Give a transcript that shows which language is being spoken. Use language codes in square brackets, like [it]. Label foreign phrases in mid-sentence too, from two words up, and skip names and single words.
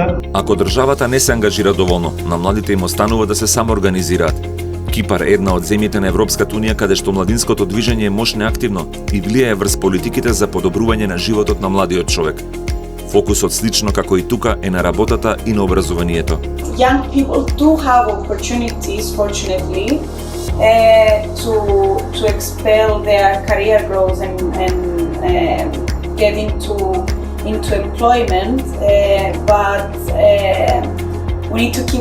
[mk] Ако државата не се ангажира доволно, на младите им останува да се самоорганизираат. Кипар е една од земјите на Европската унија каде што младинското движење е мощно и активно и влијае врз политиките за подобрување на животот на младиот човек. Фокусот слично како и тука е на работата и на образованието. [en] Young people do have opportunities, fortunately, to expel their career growth and get into employment, but we need to keep